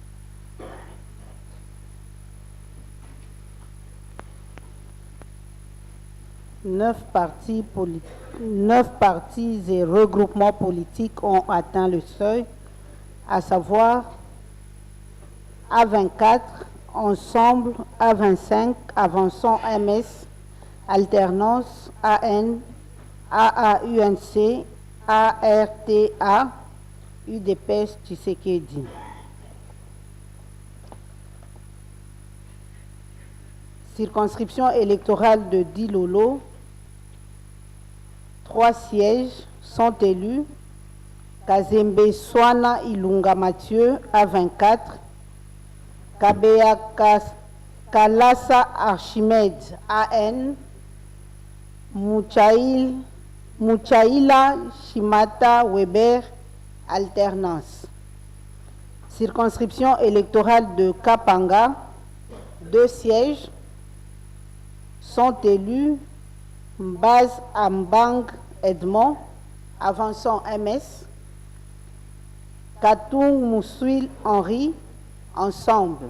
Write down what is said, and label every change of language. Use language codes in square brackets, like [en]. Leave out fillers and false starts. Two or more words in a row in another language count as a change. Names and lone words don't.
[fr] Neuf partis et regroupements politiques ont atteint le seuil, à savoir A24, Ensemble, A25, Avançons MS, Alternance, AN, AAUNC, ARTA, UDPS Tshisekedi. Circonscription électorale de Dilolo, 3 sièges sont élus. Kazembe Swana Ilunga Mathieu, A24. Kabea Kalasa Archimède, AN. Mouchaïla Shimata Weber, alternance. Circonscription électorale de Kapanga, 2 sièges sont élus Mbaz Ambang Edmond, avançant MS, Katung Moussuil Henri, ensemble.